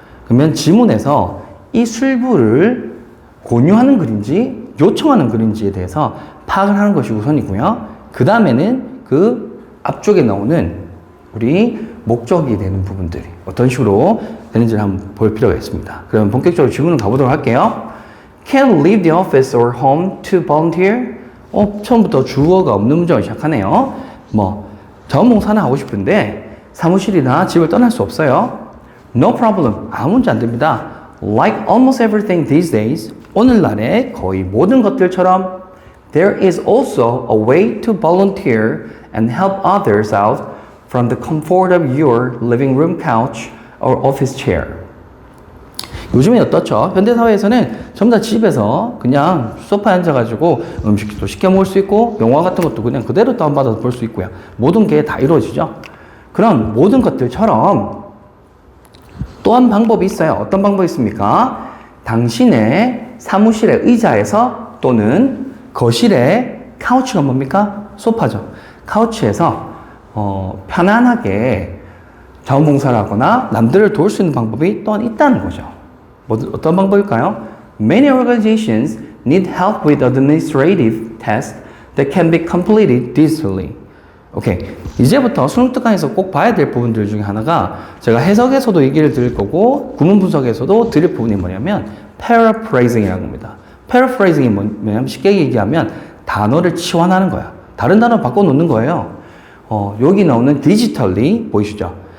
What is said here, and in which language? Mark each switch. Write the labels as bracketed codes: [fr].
[ko] 그러면 지문에서 이 술부를 권유하는 글인지 요청하는 글인지에 대해서 파악을 하는 것이 우선이고요. 그 다음에는 그 앞쪽에 나오는 우리 목적이 되는 부분들이 어떤 식으로 되는지를 한번 볼 필요가 있습니다. 그럼 본격적으로 질문을 가보도록 할게요. [en] Can leave the office or home to volunteer? [ko] 처음부터 주어가 없는 문장을 시작하네요. 자원봉사는 하고 싶은데 사무실이나 집을 떠날 수 없어요. [en] No problem. [ko] 아무 문제 안 됩니다. [en] Like almost everything these days, [ko] 오늘날의 거의 모든 것들처럼 [en] there is also a way to volunteer and help others out from the comfort of your living room couch or office chair. [ko] 요즘에 어떻죠? 현대사회에서는 전부 다 집에서 그냥 소파에 앉아가지고 음식도 시켜 먹을 수 있고 영화 같은 것도 그냥 그대로 다운받아서 볼 수 있고요. 모든 게 다 이루어지죠. 그런 모든 것들처럼 또 한 방법이 있어요. 어떤 방법이 있습니까? 당신의 사무실의 의자에서 또는 거실의 카우치가 뭡니까? 소파죠. 카우치에서 편안하게 자원봉사를 하거나 남들을 도울 수 있는 방법이 또한 있다는 거죠. 어떤 방법일까요? [en] Many organizations need help with administrative tasks that can be completed digitally. [ko] 오케이. 이제부터 수능 특강에서 꼭 봐야 될 부분들 중에 하나가 제가 해석에서도 얘기를 드릴 거고 구문 분석에서도 드릴 부분이 뭐냐면 paraphrasing이라는 겁니다. paraphrasing이 뭐냐면 쉽게 얘기하면 단어를 치환하는 거야. 다른 단어 바꿔놓는 거예요. 여기 나오는 digitally 보이시죠?